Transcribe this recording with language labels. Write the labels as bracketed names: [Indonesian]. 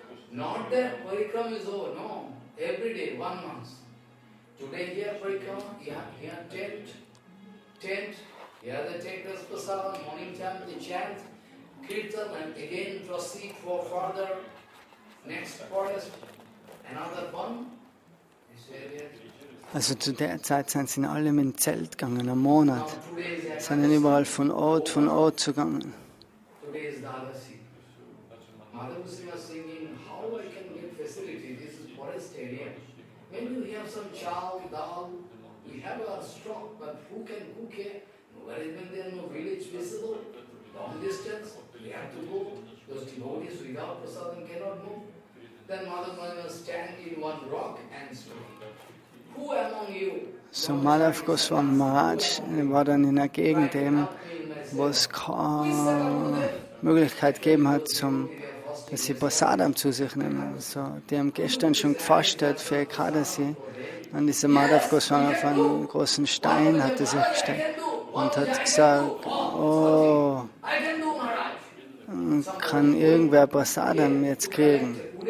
[English] Not that parikram is over, no. Every day, 1 month. Today here parikram, here tent, here the takers prasad, morning time they chant, kirtan, and again proceed for further next forest, another one. [German] Also zu der Zeit sind sie alle mit dem Zelt gegangen, einen Monat. Sind dann überall von Ort zugegangen. [English] Today is Dadasi. Madhavusri was singing, how I can get facility, this is forest area. When you have some chow, dal, we have a stock, but who can cook here? Nobody, when there is no village visible, long distance, we have to go. Those devotees without prasadam cannot move. Then Madhavusri was stand in one rock and speak. Who among you? [German] So Madhav Goswami Maharaj war dann in einer Gegend, wo es keine Möglichkeit gegeben hat, dass sie Prasadam zu sich nehmen. So, die haben gestern schon gefastet für Ekadasi. Und dieser Madhav Goswami auf einen großen Stein hat sich gestellt und hat gesagt, oh, kann irgendwer Prasadam jetzt kriegen?